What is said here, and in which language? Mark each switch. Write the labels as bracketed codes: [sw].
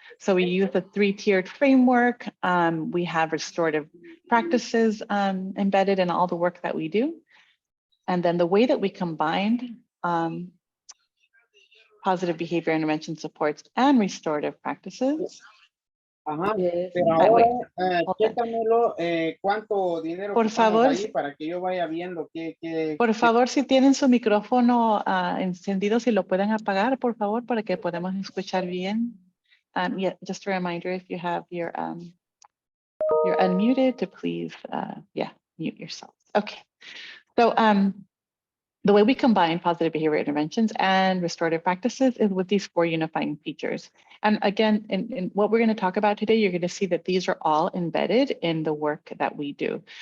[en] So we use a 3-tiered framework. We have restorative practices embedded in all the work that we do. And then the way that we combined positive behavior intervention supports and restorative practices. [es] Ajá, [en] Yes. [es] pero ahora chécamelo cuánto dinero Por favor, ahí para que yo vaya viendo por favor, si tienen su micrófono encendido, si lo pueden apagar, por favor, para que podamos escuchar bien. [en] Yeah, just a reminder, if you have your you're unmuted, to please, yeah, mute yourself. Okay, so the way we combine positive behavior interventions and restorative practices is with these 4 unifying features. And again, in what we're going to talk about today, you're going to see that these are all embedded in the work that we do.